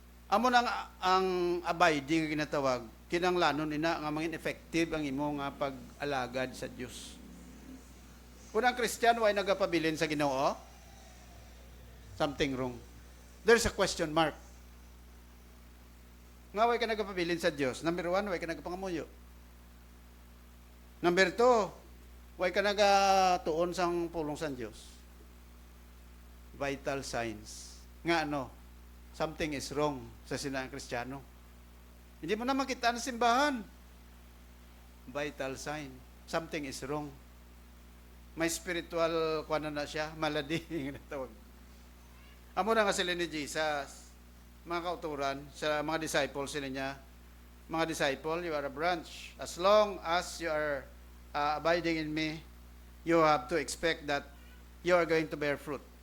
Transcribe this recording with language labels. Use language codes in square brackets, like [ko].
[hil] Amo nang ang abiding nga ginatawag, kinanglanon ina nga mangin [en] effective [hil] ang imo nga pag-alagad sa Dios. Kung ang Kristiyano ay nagapabilin sa Ginoo, [en] something wrong. There's a question mark. [hil] Nga way ka nagapabilin sa Diyos. Number 1, way ka nagapangamuyo. Number 2, way ka nagatuon sang pulong sa Diyos. [en] Vital signs. [hil] Nga ano, [en] something is wrong [hil] sa sinang Kristiyano. [tl] Hindi mo na makita ng simbahan. [en] Vital sign. Something is wrong. [hil] May spiritual kuwan na siya, [en] malady. [hil] Amo na nga sila ni Jesus. Mga kauturan, sa mga disciples sila niya, mga disciple, [en] you are a branch. As long as you are abiding in me, you have to expect that you are going to bear fruit.